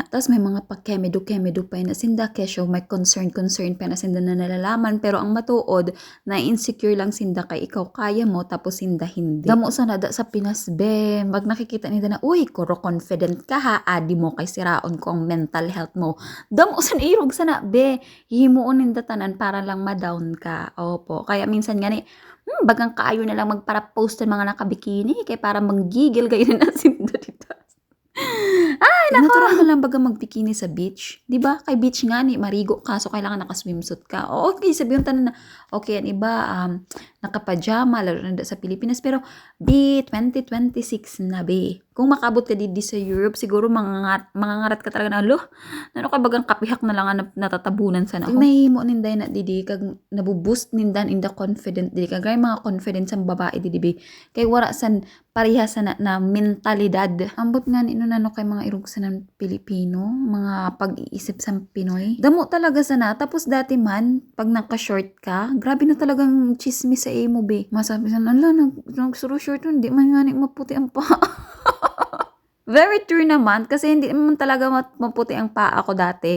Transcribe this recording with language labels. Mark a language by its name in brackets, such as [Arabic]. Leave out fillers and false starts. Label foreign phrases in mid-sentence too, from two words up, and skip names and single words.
[Hiligaynon] Tas may mga pakemedo pa na sinda kesyo may concern pa na sinda na nalalaman pero ang matuod na insecure lang sinda kay ikaw kaya mo tapos sinda hindi. Damo sa nada sa Pinas, be, mag nakikita nida na uy kuro confident ka ha, adi mo kay siraon ko ang mental health mo. Damo sa irog sana, be, himuon ninda tanan para lang ma-down ka. Opo, kaya minsan gani bagang kaayo na lang magpara-post ng mga nakabikini kay para manggigil kayo na sinda dito. [Filipino] Ay, nako! [Hiligaynon] Natural na lang baga magbikini sa beach. [Filipino] Di ba? [Hiligaynon] Kay beach nga ni, marigo ka, so kailangan naka-swimsuit ka. O, okay, sabihin tanan na, okay, ang iba, naka-pajama, lalo na sa Pilipinas. Pero, 2026 na, be. Kung makabot ka di sa Europe, siguro mangangarat ka talaga na, ano ka bagang kapihak na lang natatabunan sana ako. Nahihimo ninday na didi, kag nabuboost nindan [English] in the confident [Hiligaynon] didi. Kag mga confidence ang babae didi, be. Kay wara san pareha na mentalidad. Ambot nga nino nano kay mga irog sa ng Pilipino, mga pag-iisip sa Pinoy. Damo talaga sana. Tapos dati man, pag naka-short ka, grabe na talagang chismis sa emo, be. Masabi sana, nagsuro short yun, di man nga maputi ang pa. [Filipino] Very true naman, kasi hindi naman talaga maputi ang paa ko dati.